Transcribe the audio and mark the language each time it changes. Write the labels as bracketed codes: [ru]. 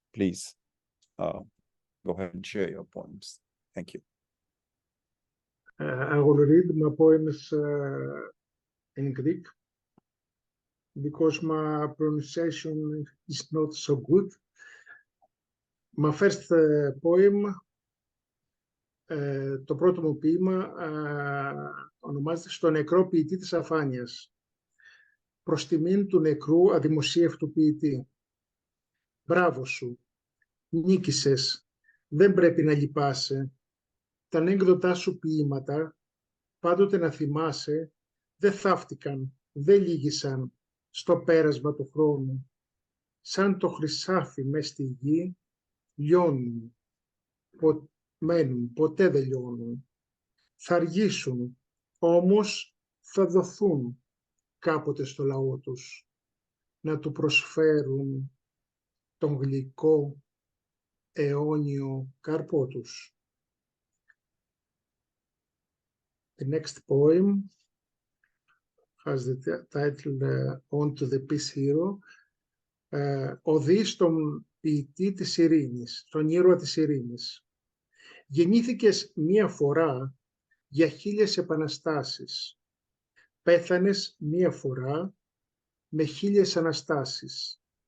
[en] Please go ahead and share your poems. Thank you. I will read my poems in Greek because my pronunciation is not so good. My first poem, [el] το πρώτο μου ποίημα, ονομάζεται «Στο νεκρό ποιητή της αφάνειας». Προς τιμήν του νεκρού αδημοσίευτου ποιητή. Μπράβο σου, νίκησες, δεν πρέπει να λυπάσαι. Τα ανέκδοτά σου ποίηματα, πάντοτε να θυμάσαι, δεν θαύτηκαν, δεν λύγησαν στο πέρασμα του χρόνου. Σαν το χρυσάφι μες στη γη, λιώνουν, μένουν, ποτέ δεν λιώνουν. Θα αργήσουν, όμως θα δοθούν κάποτε στο λαό τους, να του προσφέρουν τον γλυκό αιώνιο καρπό τους. [en] The next poem has the title On to the Peace Hero. [el] Οδή στον ποιητή της ειρήνης, τον ήρωα της ειρήνης. Γεννήθηκες μία φορά για 1000 επαναστάσεις. Πέθανες μία φορά με 1000 αναστάσεις.